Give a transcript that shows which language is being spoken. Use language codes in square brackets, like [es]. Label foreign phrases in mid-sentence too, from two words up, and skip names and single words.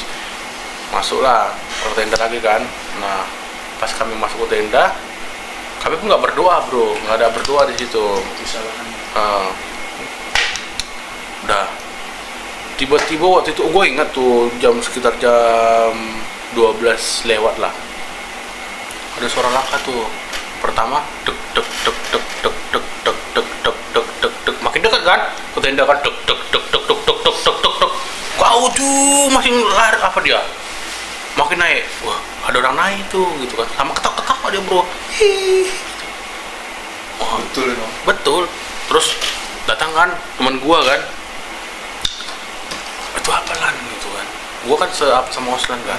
[id] Masuklah ke tenda lagi kan. Nah, pas kami masuk ke tenda, kami pun nggak berdoa bro, nggak ada berdoa di situ. Udah. Tiba-tiba waktu itu gue ingat tuh sekitar jam 12 lewat lah. Ada suara langkah tuh. Pertama dek dek dek dek dek dek dek dek dek dek dek dek, makin dekat kan ke tenda kan, dek dek dek dek dek dek dek dek dek dek. Kau tuh masih lari apa dia? Makin naik. Wah, ada orang naik tuh gitu kan. Sama ketawa-ketawa dia bro. Wah, Betul emang. betul. Terus datang kan teman gua kan. Itu apa lan gitu kan. Gua kan sama Oslan kan.